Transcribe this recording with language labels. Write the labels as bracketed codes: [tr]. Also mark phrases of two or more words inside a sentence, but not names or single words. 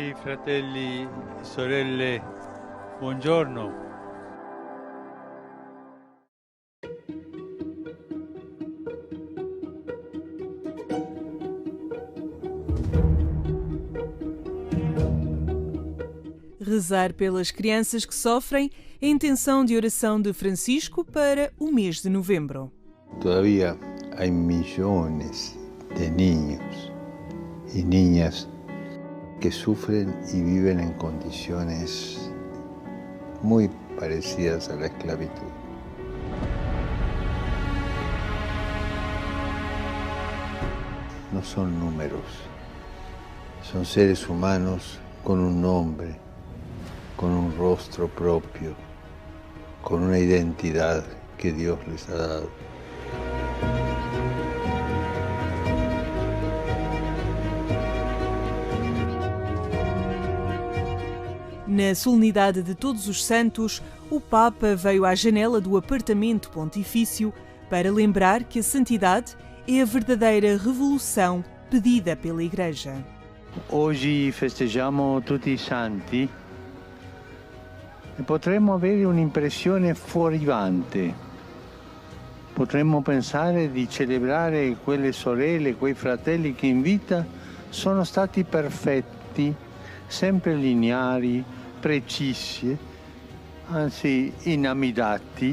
[it] fratelli e sorelle, buongiorno. [pt] Rezar pelas crianças que sofrem é a intenção de oração de Francisco para o mês de novembro. [es] Todavía hay millones de niños y niñas que sufren y viven en condiciones muy parecidas a la esclavitud. No son números, son seres humanos con un nombre, con un rostro propio, con una identidad que Dios les ha dado. [pt] Na solenidade de Todos os Santos, o Papa veio à janela do apartamento pontifício para lembrar que a santidade é a verdadeira revolução pedida pela Igreja. [it] Oggi festeggiamo tutti i santi e potremmo avere un'impressione fuorivante. Potremmo pensare di celebrare quelle sorelle, quei fratelli che in vita sono stati perfetti, sempre lineari, precisi, anzi inamidati.